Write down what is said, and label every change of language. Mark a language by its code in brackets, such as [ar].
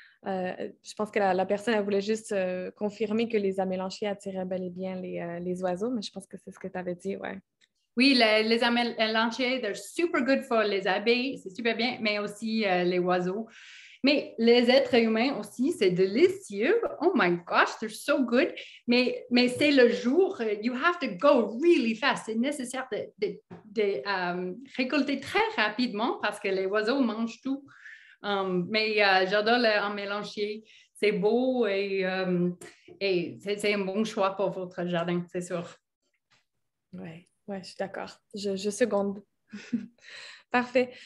[fr] Je pense que la personne, elle voulait juste confirmer que les amélanchiers attiraient bel et bien les oiseaux, mais je pense que c'est ce que tu avais dit, ouais. Oui, les amélanchiers, [en] they're super good for [fr] les abeilles, c'est super bien, mais aussi les oiseaux. Mais les êtres humains aussi, c'est délicieux. [en] Oh my gosh, they're so good. [fr] Mais c'est le jour, [en] you have to go really fast. [fr] C'est nécessaire de récolter très rapidement parce que les oiseaux mangent tout. Mais j'adore le mélanger. C'est beau et c'est un bon choix pour votre jardin, c'est sûr. Oui, je suis d'accord. Je seconde. Parfait.